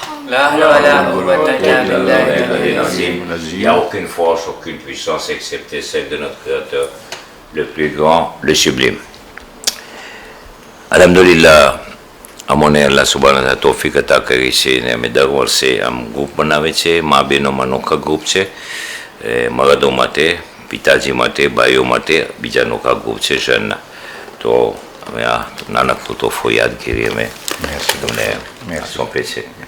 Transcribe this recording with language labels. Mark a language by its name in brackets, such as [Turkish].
[Arabic] لا حول ولا قوة إلا بالله العلي العظيم. [French] Il n'y a aucune force, aucune puissance excepté celle de notre Créateur, le plus grand, le sublime. [Gujarati] Alhamdulillah, અમોને અલ્લાહ સુબહાન તાલા તૌફીક અતા કરી છે અને અમે દર વર્ષે આમ ગ્રુપ બનાવે છે. મા બહેનોમાં નોખા ગ્રુપ છે, મરદો માટે, પિતાજી માટે, ભાઈઓ માટે બીજા નોખા ગ્રુપ છે શહેરના. તો અમે આ નાનકડું તોહફો યાદગીરી અમે તમને સોંપે છે.